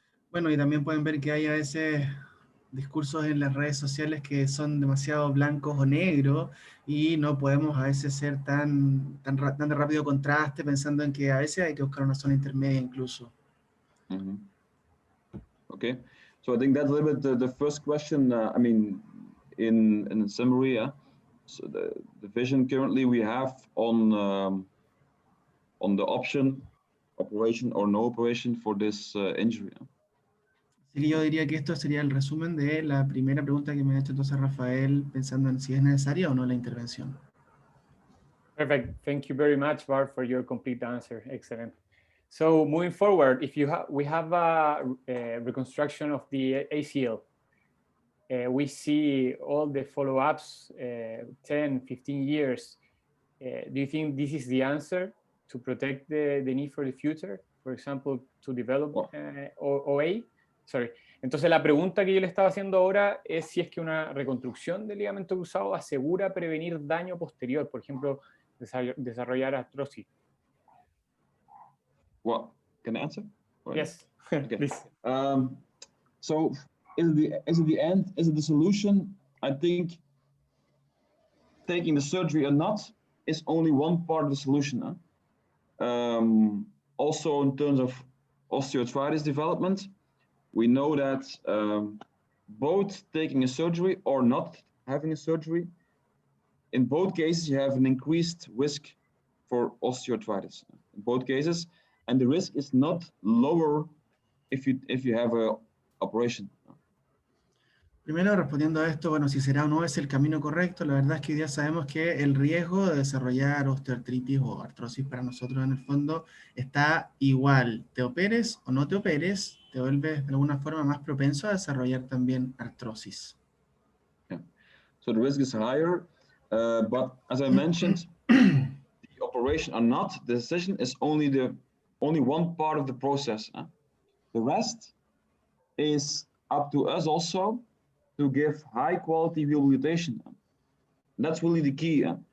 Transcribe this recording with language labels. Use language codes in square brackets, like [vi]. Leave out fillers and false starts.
[es] Bueno, y también pueden ver que hay a veces discursos en las redes sociales que son demasiado blancos o negros y no podemos a veces ser tan de rápido contraste pensando en que a veces hay que buscar una zona intermedia incluso. [en] Okay, so I think that's a little bit the first question. I mean, in summary, so the vision currently we have on the option, operation or no operation for this injury. [es] Así que yo diría que esto sería el resumen de la primera pregunta que me ha hecho entonces Rafael, pensando en si es necesaria o no la intervención. [en] Perfect. Thank you very much, Bart, for your complete answer. Excellent. So moving forward, if we have a reconstruction of the ACL, we see all the follow-ups, 10, 15 years. Do you think this is the answer to protect the knee for the future? For example, to develop OA? Sorry. [es] Entonces la pregunta que yo le estaba haciendo ahora es si es que una reconstrucción del ligamento cruzado asegura prevenir daño posterior, por ejemplo, desarrollar artrosis. [en] Well, can I answer? Yes, okay. Please. So is it the end? Is it the solution? I think taking the surgery or not is only one part of the solution. Also in terms of osteoarthritis development, we know that both taking a surgery or not having a surgery, in both cases you have an increased risk for osteoarthritis. In both cases, and the risk is not lower if you have a operation. [es] Primero, respondiendo a esto, bueno, si será o no es el camino correcto, la verdad es que hoy día sabemos que el riesgo de desarrollar osteoartritis o artrosis para nosotros en el fondo está igual. Te operes o no te operes, te vuelves de alguna forma más propenso a desarrollar también artrosis. [en] Yeah. So the risk is higher, But as I mentioned, the operation or not, the decision is only one part of the process. The rest is up to us also to give high quality rehabilitation. That's really the key.